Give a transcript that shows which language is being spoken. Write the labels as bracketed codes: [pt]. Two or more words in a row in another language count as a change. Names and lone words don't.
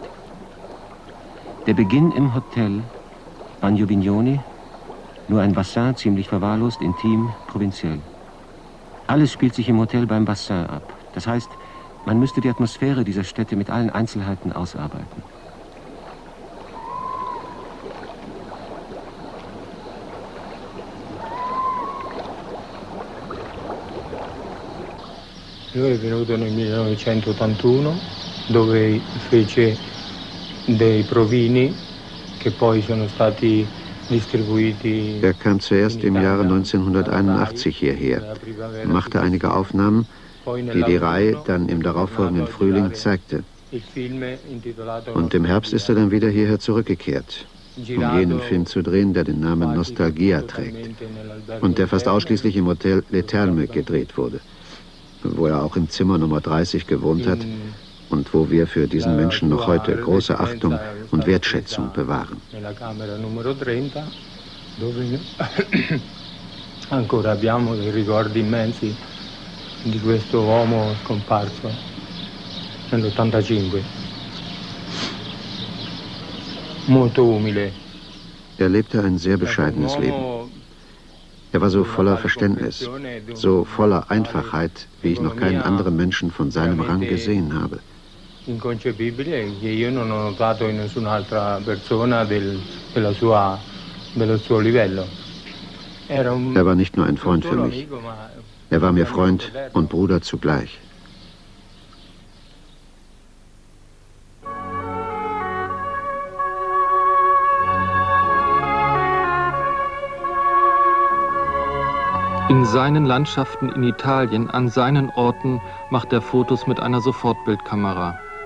[de] Der Beginn im Hotel, Bagno Vignoni, nur ein Bassin, ziemlich verwahrlost, intim, provinziell. Alles spielt sich im Hotel beim Bassin ab. Das heißt, man müsste die Atmosphäre dieser Städte mit allen Einzelheiten ausarbeiten. [it] Lui è venuto nel 1981, dove fece dei provini che poi sono stati distribuiti. [de] Er kam zuerst im Jahre 1981 hierher, machte einige Aufnahmen, die die Reihe dann im darauffolgenden Frühling zeigte. Und im Herbst ist er dann wieder hierher zurückgekehrt, um jenen Film zu drehen, der den Namen Nostalgia trägt und der fast ausschließlich im Hotel Le Terme gedreht wurde, wo er auch im Zimmer Nummer 30 gewohnt hat und wo wir für diesen Menschen noch heute große Achtung und Wertschätzung bewahren. [it] dove ancora abbiamo dei ricordi immensi di questo uomo scomparso nell'85. Molto umile. [de] Er lebte ein sehr bescheidenes Leben. Er war so voller Verständnis, so voller Einfachheit, wie ich noch keinen anderen Menschen von seinem Rang gesehen habe. [it] Inconcepibile che io non ho notato in nessun'altra persona dello suo livello. [de] Er war nicht nur ein Freund für mich, er war mir Freund und Bruder zugleich. In seinen Landschaften in Italien, an seinen Orten, macht er Fotos mit einer Sofortbildkamera.